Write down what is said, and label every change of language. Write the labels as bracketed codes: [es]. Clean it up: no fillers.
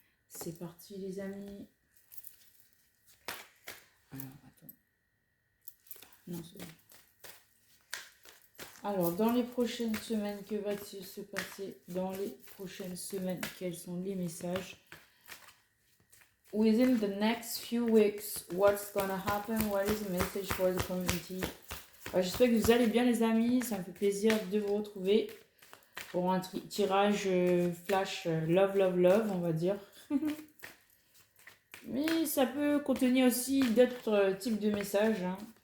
[fr] C'est parti, les amis. Alors, attends. Non, c'est bon. Alors, dans les prochaines semaines, que va-t-il se passer dans les prochaines semaines? Quels sont les messages? [en] Within the next few weeks, what's gonna happen? What is the message for the community? [fr] J'espère que vous allez bien, les amis. Ça me fait plaisir de vous retrouver pour un tirage flash love, love, love, on va dire. Mais ça peut contenir aussi d'autres types de messages. Hein.